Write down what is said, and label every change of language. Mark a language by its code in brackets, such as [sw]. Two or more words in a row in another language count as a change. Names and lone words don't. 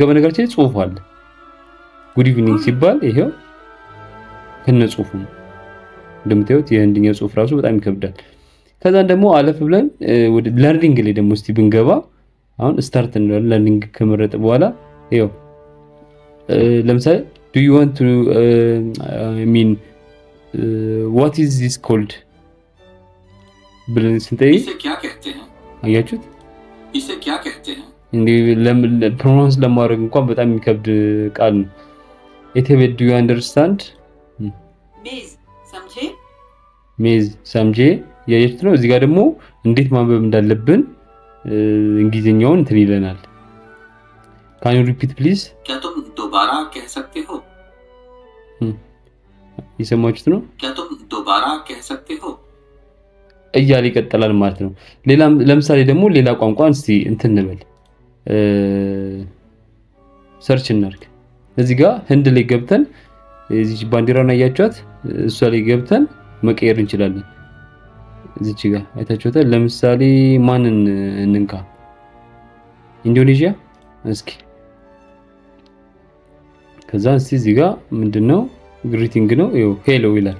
[am] በነገራችን ላይ ጽሁፍ አለ። [en] good evening [am] ሲባል ይሄው ከነ ጽሁፉ እንደምታዩት የህንድኛው ጽሁፍ ራሱ በጣም ይከብዳል። ከዛ ደግሞ አለፍ ብለን ወደ ለርኒንግ ላይ ደግሞ እስቲ ብንገባ አሁን ስታርት እንላለን። ለርኒንግ ከመረጠ በኋላ ይሄው ለምሳሌ [en] do you want to what is this called [am] ብለን ስንጠይቅ [hi] इसे क्या कहते हैं? [am] አያችሁት? [hi] इसे क्या कहते हैं? [am] እንዴ ፕሮናንስ ለማድረግ እንኳን በጣም የሚከብድ ቃል ነው ኤቴቤ [en] do you understand [hi] मेज समझे मेज समझे [am] ያያችሁት ነው እዚህ ጋር ደግሞ እንዴት ማንበብ እንዳለብን እንግሊዘኛውን እንትን ይለናል [en] can you repeat please [hi] क्या तुम दोबारा कह सकते हो [am] ይሰማችሁት ነው [hi] क्या तुम दोबारा कह सकते हो [am] እያለ ይቀጥላል ማለት ነው ሌላ ለምሳሌ ደግሞ ሌላ ቋንቋን እስቲ እንትን እንበል ሰርች እናርግ እዚህ ጋር ህንድ ላይ ገብተን እዚህ ባንዲራውን አያችኋት እሷ ላይ ገብተን መቀየር እንችላለን እዚህ ጋር አይታችሁታል ለምሳሌ ማንን እንንካ ኢንዶኔዥያ እስኪ ከዛ እስቲ እዚህ ጋር ምንድነው ግሪቲንግ ነው ይሄ ሄሎ ይላል